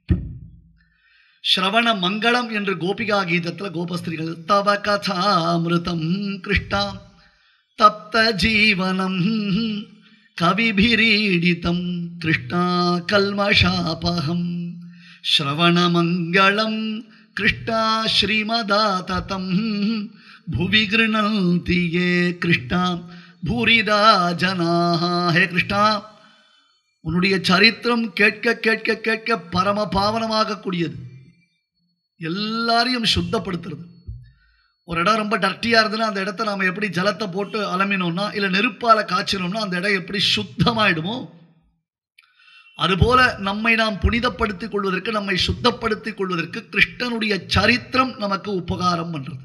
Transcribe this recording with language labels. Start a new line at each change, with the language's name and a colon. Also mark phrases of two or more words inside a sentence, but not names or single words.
Tamil: ஸ்ரவண மங்களம் என்று கோபிகா கீதத்தில் கோபஸ்திரிகள்
Sanskrit: तव कथामृतं कृष्णा तप्त जीवनं कविभिरीडितं कृष्णा कल्मषापहं श्रवणमङ्गलं कृष्णा श्रीमदाततम् भुवि गृह्णन्ति ये कृष्णा भूरिदा जनाः. हे कृष्णा,
Tamil: உன்னுடைய சரித்திரம் கேட்க கேட்க கேட்க பரம பாவனமாகக்கூடியது, எல்லாரையும் சுத்தப்படுத்துறது. ஒரு இடம் ரொம்ப டர்ட்டியாக இருந்ததுன்னா அந்த இடத்த நாம் எப்படி ஜலத்தை போட்டு அலம்பினோம்னா இல்லை நெருப்பால் காய்ச்சினோம்னா அந்த இடம் எப்படி சுத்தமாயிடுமோ அதுபோல நம்மை நாம் புனிதப்படுத்திக் கொள்வதற்கு, நம்மை சுத்தப்படுத்திக் கொள்வதற்கு கிருஷ்ணனுடைய சரித்திரம் நமக்கு உபகாரம் பண்ணுறது.